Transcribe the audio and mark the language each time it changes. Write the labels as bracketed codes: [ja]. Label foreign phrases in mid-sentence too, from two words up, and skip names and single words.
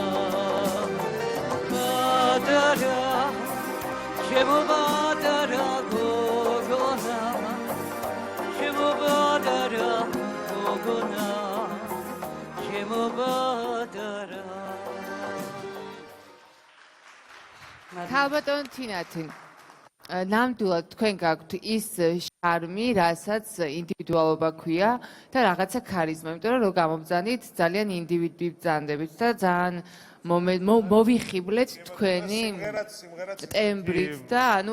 [ka] Badara Shemu badara gogona Shemu badara gogona Kalbaton თინათინ ნამდვილად თქვენ გაქვთ ის შარმი, რასაც ინდივიდუალობა ქვია და რაღაცა ქარიზმა, იმიტომ რომ გამომბძანით ძალიან ინდივიდუალური ბრძანდებით და ძალიან მოვიხიბლეთ თქვენი ტემბრით და ანუ